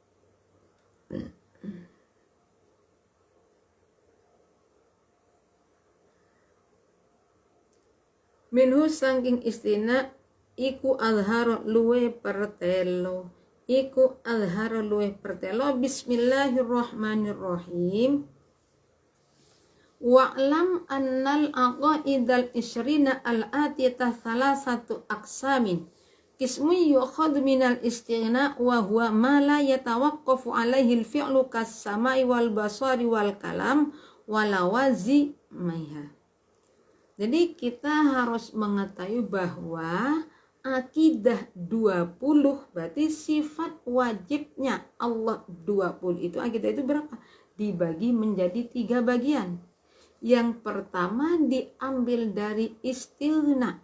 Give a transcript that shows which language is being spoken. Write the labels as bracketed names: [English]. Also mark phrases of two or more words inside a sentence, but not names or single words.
[Javanese] Minhu sangking istighna iku azhar luwe pertelo, iku azhar luwe pertelo. [Arabic] Bismillahirrahmanirrahim. واعلم أن العقائد العشرين الآتية ثلاثة أقسام. قسم يؤخذ من الاستغناء وهو ما لا يتوقف عليه الفعل كالسمع والبصر والكلام واللوازم معها. [Indonesian] Jadi kita harus mengetahui bahwa akidah 20 berarti sifat wajibnya Allah 20 itu, akidah itu berapa? Dibagi menjadi 3 bagian. Yang pertama diambil dari istighna.